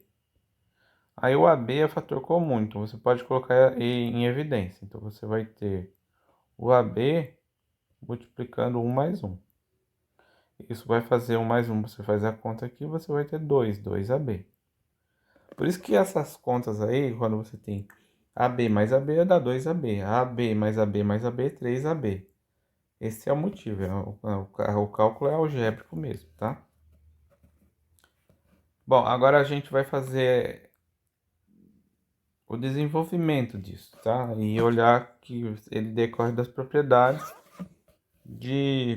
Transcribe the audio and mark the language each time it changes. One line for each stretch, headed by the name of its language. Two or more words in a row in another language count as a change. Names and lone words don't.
Portuguese: Aí o AB é fator comum, então você pode colocar em evidência. Então você vai ter o AB multiplicando 1 mais 1. Isso vai fazer 1 mais 1, você faz a conta aqui, você vai ter 2AB. Por isso que essas contas aí, quando você tem AB mais AB dá 2AB. AB mais AB mais AB, 3AB. Esse é o motivo, o cálculo é algébrico mesmo, tá? Bom, agora a gente vai fazer o desenvolvimento disso, tá? E olhar que ele decorre das propriedades de...